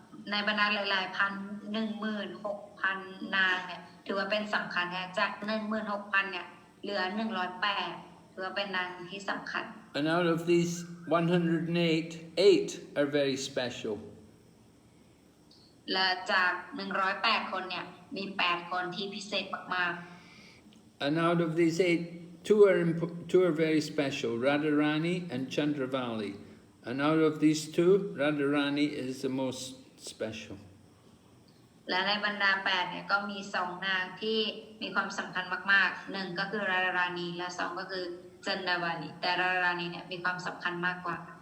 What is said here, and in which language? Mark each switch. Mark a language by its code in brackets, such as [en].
[th] ในบรรดาหลายๆพัน16,000 นางเนี่ยถือว่าเป็นสำคัญนะจาก16,000เนี่ยเหลือ108ถือว่าเป็นนางที่สำคัญ [en] And out of these 108, 8 are very special. [th] และจาก108 คนเนี่ยมี 8 คนที่พิเศษมากๆ [en] And out of these 8, two are very special, Radharani and Chandravali. And out of these two, Radharani is the most special. [th] และในบรรดา8เนี่ยก็มี2 นางที่มีความสำคัญมากๆ1ก็คือรารานีและ2ก็คือจันดาวาลีแต่รารานีเนี่ยมีความสำคัญมากกว่า